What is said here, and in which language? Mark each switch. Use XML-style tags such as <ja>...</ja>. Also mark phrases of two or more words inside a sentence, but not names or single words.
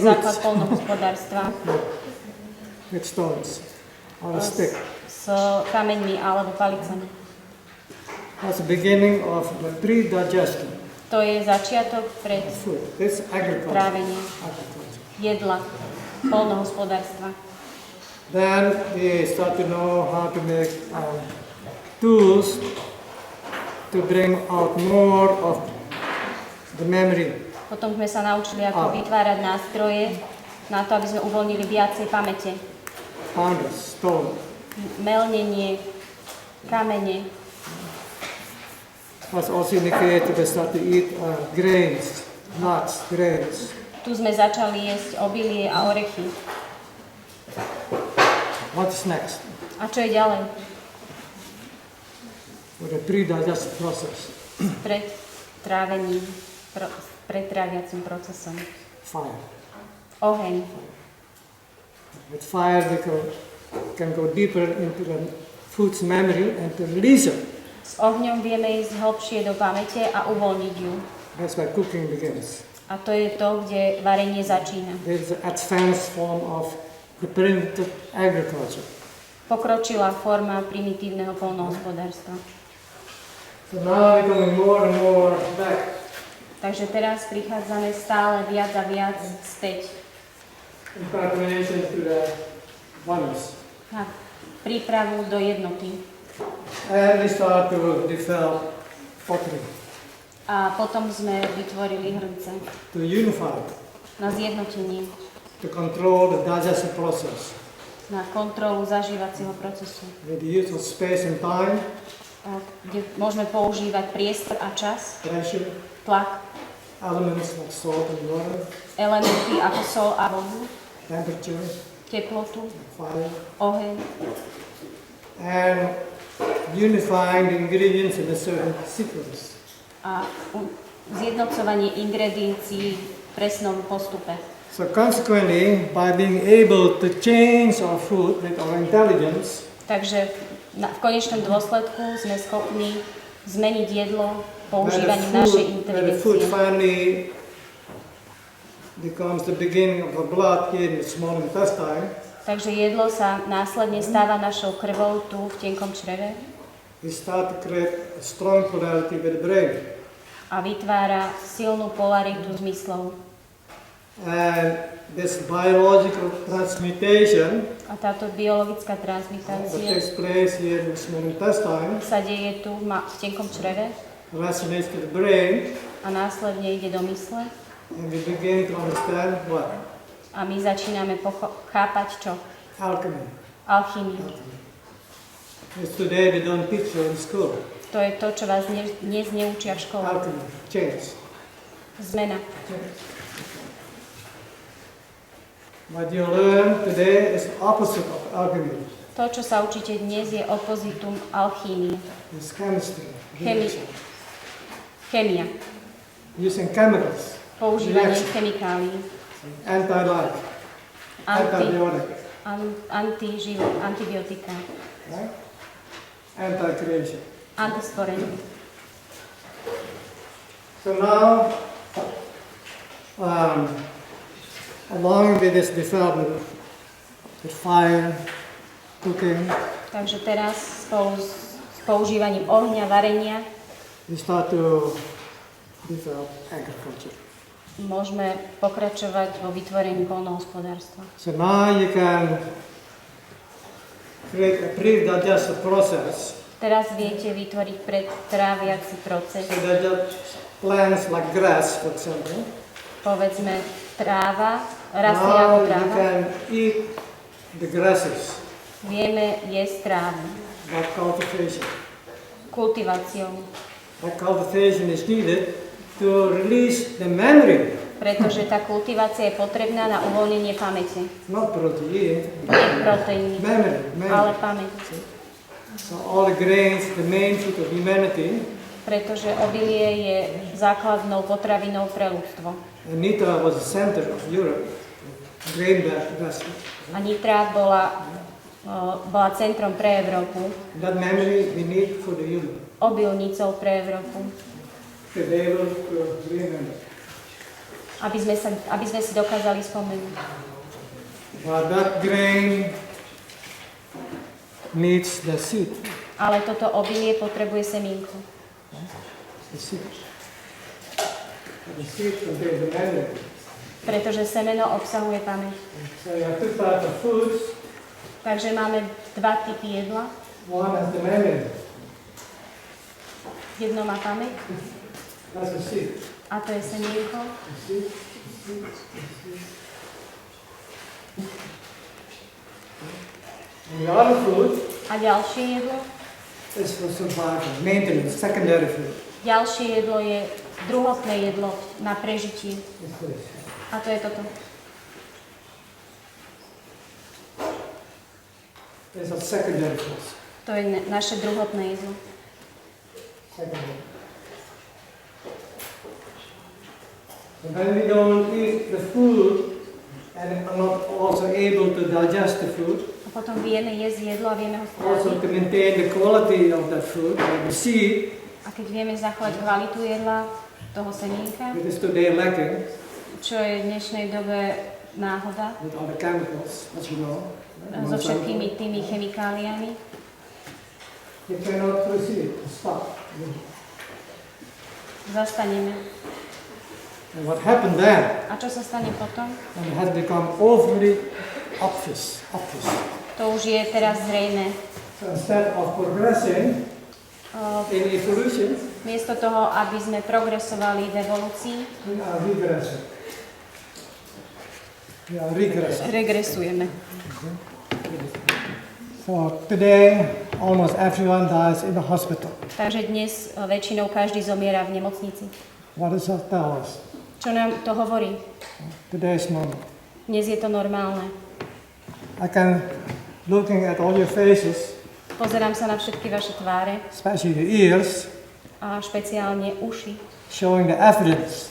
<sk>je základ</sk> <en>roots</en> <sk>poľnohospodárstva</sk> <en>with stones or a stick.</en> <sk>s kameňmi alebo palicami.</sk> <en>That's the beginning of the pre-digestion</en> <sk>To je začiatok pred</sk> <en>of food. It's agriculture.</en> <sk>trávenie</sk> <en>Agriculture.</en> <sk>jedla, poľnohospodárstva.</sk> <en>Then we start to know how to make tools to bring out more of the memory.</en> <sk>Potom sme sa naučili, ako vytvárať nástroje na to, aby sme uvoľnili viacej pamäte.</sk> <en>Pounders, stone.</en> <sk>Melnenie, kamene.</sk> <en>Was also indicated to start to eat grains, nuts, grains.</en> <sk>Tu sme začali jesť obilie a orechy.</sk> <en>What's next?</en> <sk>A čo je ďalej?</sk> <en>For the pre-digestive process,</en> <sk>Pred trávením, pred tráviacím procesom.</sk> <en>fire.</en> <sk>Oheň.</sk> <en>With fire we can go deeper into the food's memory and to release it.</en> <sk>S ohňom vieme ísť hlbšie do pamäte a uvoľniť ju.</sk> <en>That's where cooking begins.</en> <sk>A to je to, kde varenie začína.</sk> <en>There's an advanced form of the primitive agriculture.</en> <sk>Pokročilá forma primitívneho poľnohospodárstva.</sk> <en>So now we're going more and more back.</en> <sk>Takže teraz prichádzame stále viac a viac späť</sk> <en>In preparation to the oneness.</en> <sk>na prípravu do jednoty.</sk> <en>And we start to develop pottery,</en> <sk>A potom sme vytvorili hrnce</sk> <en>to unify,</en> <sk>na zjednotenie,</sk> <en>to control the digestive process</en> <sk>na kontrolu zažívacieho procesu,</sk> <en>with the use of space and time,</en> <sk>kde môžeme používať priestor a čas,</sk> <en>pressure,</en> <sk>tlak,</sk> <en>elements like salt and water,</en> <sk>elementy ako sol a vodu,</sk> <en>temperature,</en> <sk>teplotu,</sk> <en>fire,</en> <sk>oheň</sk> <en>and unifying the ingredients in a certain sequence.</en> <sk>a zjednocovanie ingrediencií v presnom postupe.</sk> <en>So consequently, by being able to change our food with our intelligence,</en> <sk>Takže v konečnom dôsledku sme schopní zmeniť jedlo používaním našej</sk> <en>where the food</en> <sk>inteligencie.</sk> <en>finally becomes the beginning of the blood here in the small intestine,</en> <sk>Takže jedlo sa následne stáva našou krvou tu v tenkom čreve</sk> <en>we start to create a strong polarity with the brain.</en> <sk>a vytvára silnú polaritu zmyslov.</sk> <en>And this biological transmutation</en> <sk>A táto biologická</sk> <en>that</en> <sk>transmutácia</sk> <en>takes place here in the small intestine</en> <sk>sa deje tu v tenkom čreve</sk> <en>resonates to the brain,</en> <sk>a následne ide do mysle</sk> <en>and we begin to understand what?</en> <sk>a my začíname chápať čo?</sk> <en>Alchemy.</en> <sk>Alchýmiu.</sk> <en>Because today we don't teach you in school.</en> <sk>To je to, čo vás dnes neučia v škole.</sk> <en>Alchemy, change.</en> <sk>Zmena.</sk> <en>What you learn today is the opposite of alchemy.</en> <sk>To, čo sa učíte dnes, je opozitum alchímie.</sk> <en>It's chemistry.</en> <sk>Chémia.</sk> <en>Using chemicals.</en> <sk>Používanie</sk> <en>Reaction.</en> <sk>chemikálií.</sk> <en>Anti-life. Antibiotic.</en> <sk>Antibiotika.</sk> <en>Right? Anti-creation.</en> <sk>Antistvorenie.</sk> <en>So now, along with this development, with fire, cooking,</en> <sk>Takže teraz spolu s používaním ohňa, varenia</sk> <en>we start to develop agriculture.</en> <sk>môžeme pokračovať vo vytvorení poľnohospodárstva.</sk> <en>So now you can create a pre-digestive process.</en> <sk>Teraz viete vytvoriť predtráviaci proces.</sk> <en>So that just plants like grass, for example.</en> <sk>Povedzme tráva, rastie ako</sk> <en>Now you</en> <sk>tráva.</sk> <en>can eat the grasses</en> <sk>Vieme jesť trávu.</sk> <en>by cultivation.</en> <sk>Kultiváciou.</sk> <en>That cultivation is needed to release the memory,</en> <sk>Pretože tá kultivácia je potrebná na uvoľnenie pamäte.</sk> <en>not protein,</en> <sk>Nie proteíny, ale</sk> <en>memory.</en> <sk>pamäť.</sk> <en>So all the grains, the main food of humanity.</en> <sk>Pretože obilie je základnou potravinou pre ľudstvo.</sk> <en>And Nitra was the center of Europe, grain basket.</en> <sk>A Nitra bola centrom pre Európu,</sk> <en>That memory we need for the human.</en> <sk>obilnicou pre Európu,</sk> <en>To be able to remember.</en> <sk>aby sme si dokázali spomenúť.</sk> <en>But that grain needs the seed.</en> <sk>Ale toto obilie potrebuje semínku.</sk> <en>The seed. The seed contains the memory.</en> <sk>Pretože semeno obsahuje pamäť.</sk> <en>So you have two types of foods.</en> <sk>Takže máme dva typy jedla.</sk> <en>One has the memory.</en> <sk>Jedno má pamäť</sk> <en>That's the seed.</en> <sk>a to je semienko.</sk> <en>The seed. The seed. And the other food</en> <sk>A ďalšie jedlo?</sk> <en>is for survival, maintenance, secondary food.</en> <sk>Ďalšie jedlo je druhotné jedlo na prežitie.</sk> <en>It's this.</en> <sk>A to je toto.</sk> <en>These are secondary foods.</en> <sk>To je naše druhotné jedlo.</sk> <en>Secondary. And when we don't eat the food and are not also able to digest the food,</en> <sk>A potom vieme jesť jedlo a vieme ho</sk> <en>also</en> <sk>stráviť.</sk> <en>to maintain the quality of that food, like the seed,</en> <sk>A keď vieme zachovať kvalitu jedla, toho semienka,</sk> <en>that is today lacking,</en> <sk>čo je v dnešnej dobe náhoda,</sk> <en>with all the chemicals, as you know.</en> <sk>so všetkými tými chemikáliami,</sk> <en>You cannot proceed, stop.</en> <sk>zastaneme.</sk> <en>And what happened then,</en> <sk>A čo sa stane potom?</sk> <en>and it has become overly obvious.</en> <sk>To už je teraz zrejme.</sk> <en>So instead of progressing in evolution,</en> <sk>Miesto toho, aby sme progresovali v evolúcii,</sk> <en>we are regressing. We are regressing.</en> <sk>regresujeme.</sk> <en>So today, almost everyone dies in the hospital.</en> <sk>Takže dnes väčšinou každý zomiera v nemocnici.</sk> <en>What does that tell us?</en> <sk>Čo nám to hovorí?</sk> <en>Today is normal.</en> <sk>Dnes je to normálne.</sk> <en>I can, looking at all your faces,</en> <sk>Pozerám sa na všetky vaše tváre,</sk> <en>especially your ears,</en> <sk>a špeciálne uši.</sk> <en>showing the evidence.</en>